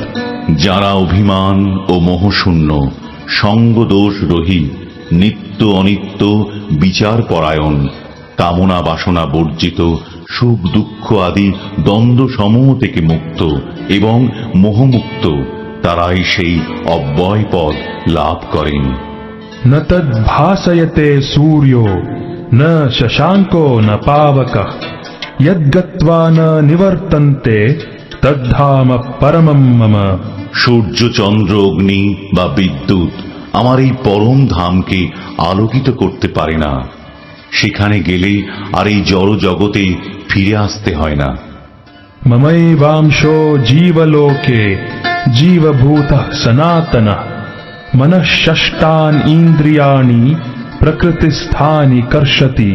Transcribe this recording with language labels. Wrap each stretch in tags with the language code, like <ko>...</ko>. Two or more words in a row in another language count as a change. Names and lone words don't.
<bn>যারা অভিমান ও মোহশূন্য, সঙ্গদোষ রহিত, নিত্য অনিত্য বিচার পরায়ণ, কামনা বাসনা বর্জিত, সুখ দুঃখ আদি দ্বন্দ্ব সমূহ থেকে মুক্ত এবং মোহমুক্ত, তারাই সেই অব্যয় পদ লাভ করেন।</bn> <sa>ন তদ্ভাসয়তে সূর্যো ন শশাঙ্কো ন পাবকঃ যদ্গত্বা ন নিবর্তন্তে তদ্ধাম পরমম মম।</sa> <bn>সূর্য, চন্দ্র, অগ্নি বা বিদ্যুৎ আমার এই পরম ধামকে আলোকিত করতে পারে না। সেখানে গেলে আর এই জড় জগতে ফিরে আসতে হয় না।</bn> <sa>মমৈবাংশো জীবলোকে জীবভূতঃ সনাতনঃ মনঃ ষষ্ঠান ইন্দ্রিয়াণি প্রকৃতিস্থানি কর্ষতি।</sa>